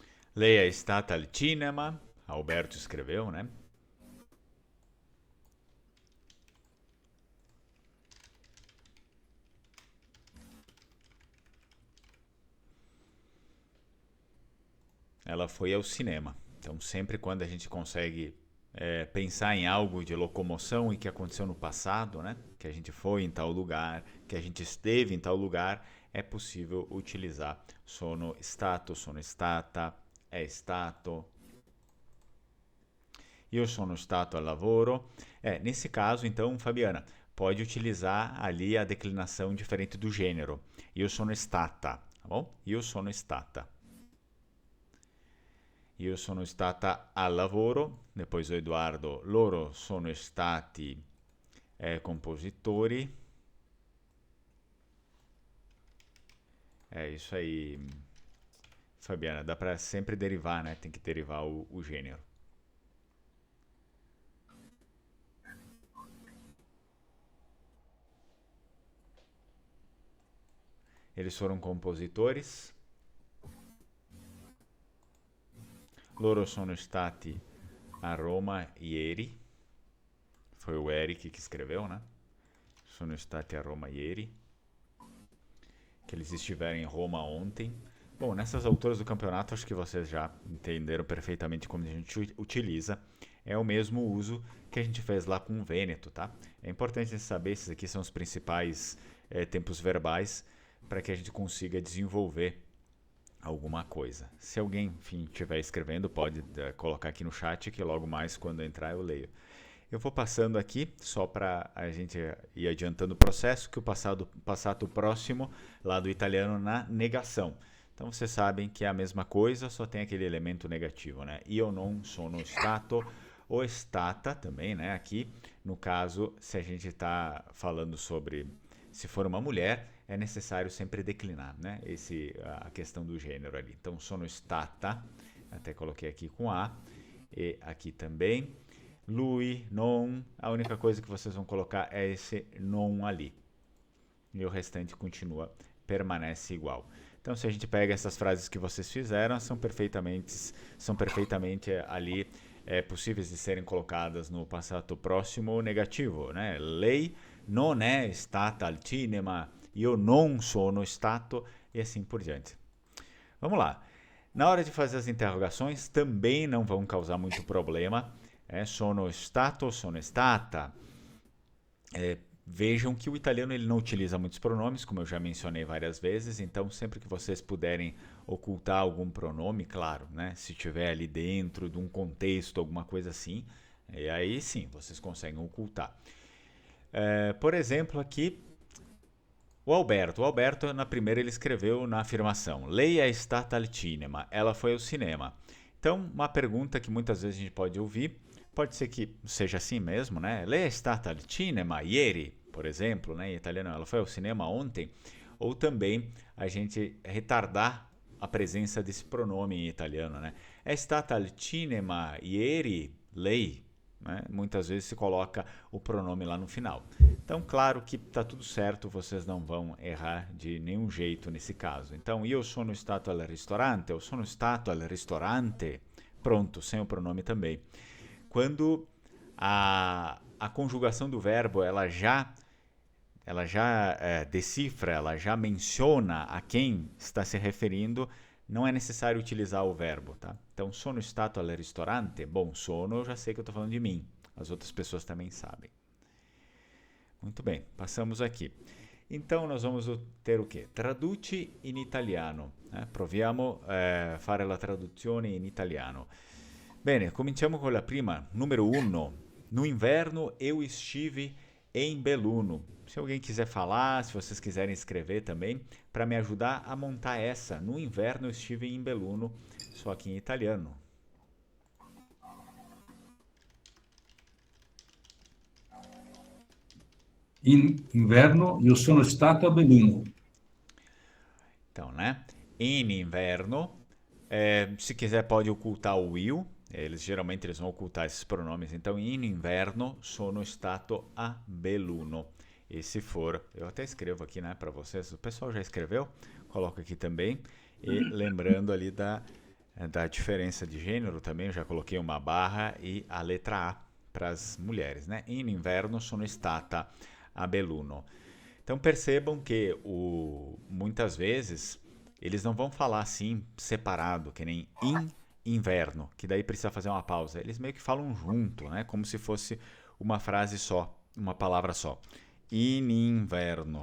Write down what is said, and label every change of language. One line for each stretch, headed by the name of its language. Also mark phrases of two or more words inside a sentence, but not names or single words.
Italian: Lei è stata al cinema. Alberto
Portuguese: escreveu, né? Ela foi ao cinema. Então, sempre quando a gente consegue pensar em algo de locomoção e que aconteceu no passado, né? Que a gente foi em tal lugar, que a gente esteve em tal lugar, é possível utilizar
Italian: sono stata, è stato. Io sono stato al lavoro.
Portuguese: Nesse caso, então, Fabiana, pode utilizar ali a declinação diferente do gênero.
Italian: Io sono stata,
Portuguese: tá bom?
Italian: Io sono stata. Io sono stata al lavoro,
Portuguese: depois o Eduardo,
Italian: loro sono stati compositori.
Portuguese: É isso aí, Fabiana, dá para sempre derivar, né? Tem que derivar o gênero. Eles foram compositores.
Italian: Loro sono stati a Roma ieri.
Portuguese: Foi o Eric que escreveu, né?
Italian: Sono stati a Roma ieri.
Portuguese: Que eles estiveram em Roma ontem. Bom, nessas alturas do campeonato, acho que vocês já entenderam perfeitamente como a gente utiliza. É o mesmo uso que a gente fez lá com o Vêneto, tá? É importante saber, esses aqui são os principais tempos verbais para que a gente consiga desenvolver alguma coisa. Se alguém, enfim, estiver escrevendo, pode colocar aqui no chat que logo mais, quando entrar, eu leio. Eu vou passando aqui, só para a gente ir adiantando o processo, que o passato próximo, lá do italiano, na negação. Então, vocês sabem que é a mesma coisa, só tem aquele elemento negativo, né?
Italian: Io non sono stato, ou stata
Portuguese: também, né? Aqui, no caso, se a gente está falando sobre... Se for uma mulher, é necessário sempre declinar, né? A questão do gênero ali. Então,
Italian: sono stata,
Portuguese: até coloquei aqui com A, e aqui também.
Italian: Lui, non,
Portuguese: a única coisa que vocês vão colocar é esse non ali. E o restante permanece igual. Então, se a gente pega essas frases que vocês fizeram, são perfeitamente ali possíveis de serem colocadas no passato próximo ou negativo, né?
Italian: Lei non è stata al cinema, io non sono stato,
Portuguese: e assim por diante. Vamos lá. Na hora de fazer as interrogações, também não vão causar muito problema. Sono stato, sono stata. Vejam que o italiano ele não utiliza muitos pronomes, como eu já mencionei várias vezes, então sempre que vocês puderem ocultar algum pronome, claro, né? Se tiver ali dentro de um contexto, alguma coisa assim, e aí sim, vocês conseguem ocultar. Por exemplo, aqui, o Alberto, na primeira, ele escreveu na afirmação:
Italian: Lei è stata al cinema.
Portuguese: Ela foi ao cinema. Então, uma pergunta que muitas vezes a gente pode ouvir, pode ser que seja assim mesmo, né?
Italian: Lei è stata al cinema ieri,
Portuguese: por exemplo, né? Em italiano, ela foi ao cinema ontem. Ou também a gente retardar a presença desse pronome em italiano, né?
Italian: È stata al cinema ieri, lei.
Portuguese: Né? Muitas vezes se coloca o pronome lá no final. Então, claro que está tudo certo, vocês não vão errar de nenhum jeito nesse caso. Então,
Italian: io sono stato al ristorante, eu sono stato al ristorante,
Portuguese: pronto, sem o pronome também. Quando a conjugação do verbo ela já decifra, ela já menciona a quem está se referindo, não é necessário utilizar o verbo, tá? Então,
Italian: sono stato al ristorante.
Portuguese: Bom, sono, eu já sei que eu estou falando de mim. As outras pessoas também sabem. Muito bem, passamos aqui. Então, nós vamos ter o quê?
Italian: Traduci in italiano. Proviamo a fare la traduzione in italiano. Bene, cominciamo con la prima.
Portuguese: Número 1. No inverno, eu estive em Belluno. Se alguém quiser falar, se vocês quiserem escrever também, para me ajudar a montar essa. No inverno eu estive em Belluno, só que em italiano.
Italian: In inverno io sono stato a Belluno.
Portuguese: Então, né?
Italian: In inverno,
Portuguese: se quiser pode ocultar o will. Geralmente eles vão ocultar esses pronomes. Então,
Italian: in inverno sono stato a Belluno.
Portuguese: E se for, eu até escrevo aqui, né, para vocês. O pessoal já escreveu, coloco aqui também. E lembrando ali da diferença de gênero também, eu já coloquei uma barra e a letra A para as mulheres, né?
Italian: In inverno sono stata a Belluno.
Portuguese: Então percebam que muitas vezes eles não vão falar assim separado, que nem
Italian: in inverno,
Portuguese: que daí precisa fazer uma pausa. Eles meio que falam junto, né? Como se fosse uma frase só, uma palavra só.
Italian: In inverno.